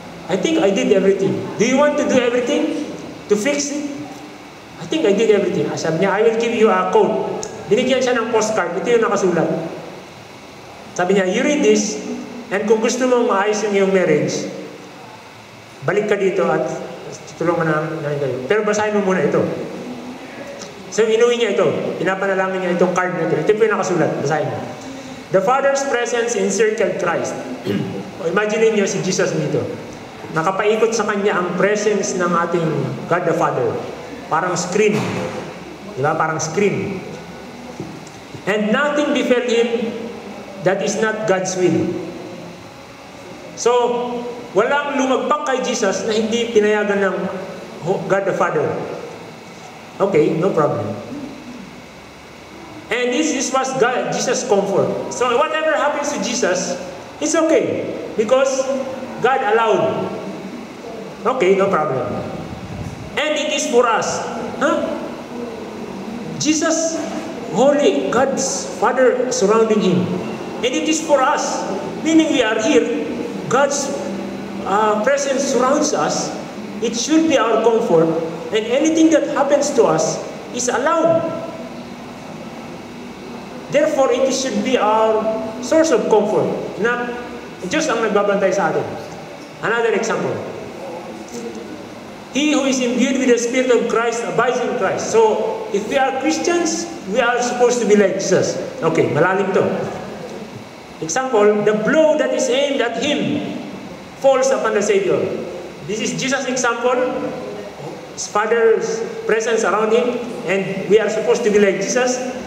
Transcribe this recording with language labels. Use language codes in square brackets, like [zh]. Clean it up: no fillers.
[en] I think I did everything. Do you want to do everything? To fix it? I think I did everything. [tl] Sabi niya, [en] I will give you a quote. [tl] Binigyan siya ng postcard. Ito yung nakasulat. Sabi niya, [en] you read this, [tl] and kung gusto mong maayos yung iyong marriage, balik ka dito at tulungan na kayo. Pero basahin mo muna ito. So, inuwi niya ito. Pinapanalangin niya itong card na ito. Ito po yung nakasulat. Basahin mo. [en] The Father's presence encircled Christ. [tl] Imagine niyo si Jesus dito. Nakapaikot sa kanya ang presence ng ating God the Father. Parang screen. Diba? Parang screen. [en] And nothing befell him that is not God's will. [tl] So, walang lumagpak kay Jesus na hindi pinayagan ng God the Father. [en] Okay, no problem. And this was Jesus' comfort. So whatever happens to Jesus, it's okay. Because God allowed. Okay, no problem. And it is for us. Jesus, holy, God's Father surrounding Him. And it is for us. Meaning we are here. God's presence surrounds us. It should be our comfort. And anything that happens to us is allowed. Therefore, it should be our source of comfort. [tl] Na Diyos ang nagbabantay sa atin. [en] Another example. He who is imbued with the Spirit of Christ abides in Christ. So, if we are Christians, we are supposed to be like Jesus. [tl] Okay, malalim to. [en] Example, the blow that is aimed at Him falls upon the Savior. This is Jesus' example. His Father's presence around Him, and we are supposed to be like Jesus.